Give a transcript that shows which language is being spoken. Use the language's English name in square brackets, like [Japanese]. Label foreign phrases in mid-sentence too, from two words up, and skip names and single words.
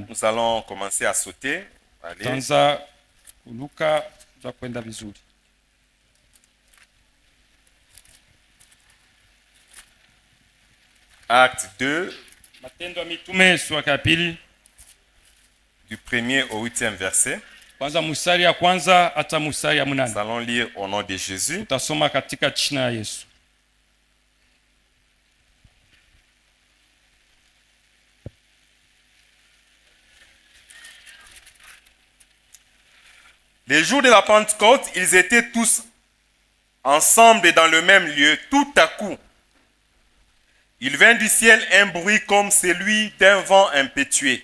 [French] Nous allons commencer à sauter. Allez. [Swahili] Tanza kuluka za kwenda vizuri. [French] Acte 2, [Swahili] Matendo ya Mitume sura ya pili, [French] du 1er au 8e verset. [Swahili] kwanza mstari ya kwanza hata mstari ya 8. [French] Nous allons lire au nom de Jésus. [Swahili] Tutasoma katika jina la Yesu. [French] Les jours de la Pentecôte, ils étaient tous ensemble dans le même lieu. Tout à coup, il vint du ciel un bruit comme celui d'un vent impétueux.